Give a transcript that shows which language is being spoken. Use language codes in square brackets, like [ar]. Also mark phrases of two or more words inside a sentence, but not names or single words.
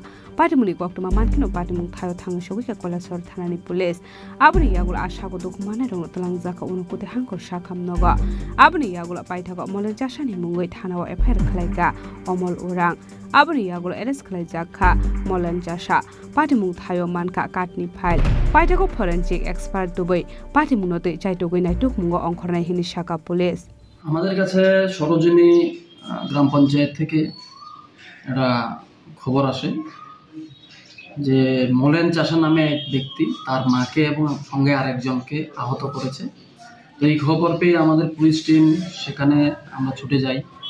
[trp] patimuni koktuma mankino patimung thayo thang shogika kolasor thanani police abuni yagul asago dokumana rong talang jaka unukuti hangkor sakam nogo abuni yagul paithago molen chasani mungoi thanawa FIR khlaika omol urang abuni yagul arrest khlai jakha molen chasha patimung thayo manka katni file paithago [en] forensic expert [trp] dubai patimung note chaitogoi nai tukmungo ongkhornai hini saka police [bn] আমাদের কাছে সরোজিনী গ্রাম পঞ্চায়েত থেকে একটা খবর আসে যে মোলেন চাষা নামে এক ব্যক্তি তার মাকে এবং সঙ্গে আরেকজনকে আহত করেছে। তো এই খবর পেয়ে আমাদের পুলিশ টিম সেখানে আমরা ছুটে যাই।